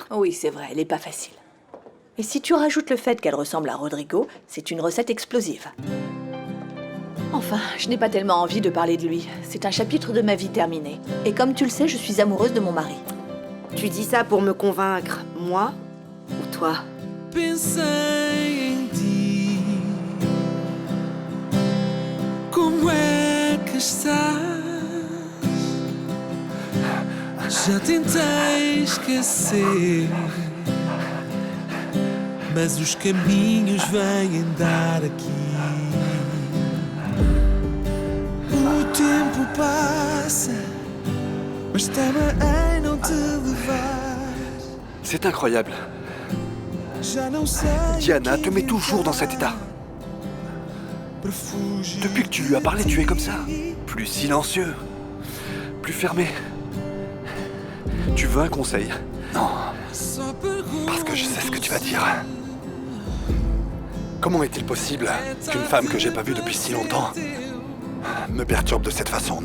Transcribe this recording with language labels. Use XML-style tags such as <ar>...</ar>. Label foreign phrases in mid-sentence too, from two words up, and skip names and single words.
<fr>Oui, c'est vrai, elle est pas facile. Et si tu rajoutes le fait qu'elle ressemble à Rodrigo, c'est une recette explosive. Enfin, je n'ai pas tellement envie de parler de lui. C'est un chapitre de ma vie terminé. Et comme tu le sais, je suis amoureuse de mon mari. Tu dis ça pour me convaincre, moi ou toi?</fr> <pt>Pensei em ti, como é que estás? Já tentei esquecer, mas os caminhos vêm dar aqui. O tempo passa, mas teme em não te levar.</pt> <fr>C'est incroyable.</fr> <pt>Já não sei.</pt> <fr>Diana te met toujours dans cet état. Depuis que tu lui as parlé, tu es comme ça. Plus silencieux, plus fermé. Tu veux un conseil? Non. Parce que je sais ce que tu vas dire. Comment est-il possible qu'une femme que j'ai pas vue depuis si longtemps me perturbe de cette façon, non?</fr>